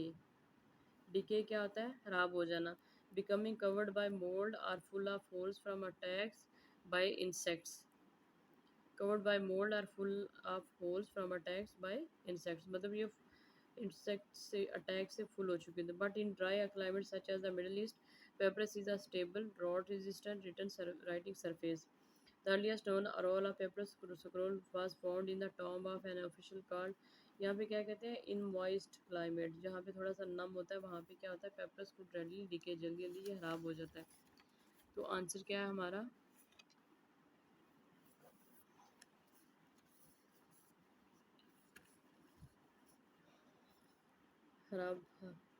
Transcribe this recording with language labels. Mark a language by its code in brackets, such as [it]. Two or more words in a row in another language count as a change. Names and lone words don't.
[hi] डिके क्या होता है, खराब हो जाना। [en] becoming covered by mold or full of holes from attacks by insects. covered by mold or full of holes from attacks by insects, [hi] मतलब ये इंसेक्ट से अटैक से फुल हो चुके थे। [en] but in dry climate such as the Middle East, papyrus is a stable drought resistant written writing surface. the earliest known arola papyrus scroll was found in the tomb of an official called. [hi] यहाँ पे क्या कहते हैं, [en] in moist climate, [hi] जहाँ पे थोड़ा सा नम होता है वहाँ पे क्या होता है, पेपरस को [en] readily decay, [hi] जल्दी जल्दी ये खराब हो जाता है। तो आंसर क्या है हमारा, खराब, हाँ।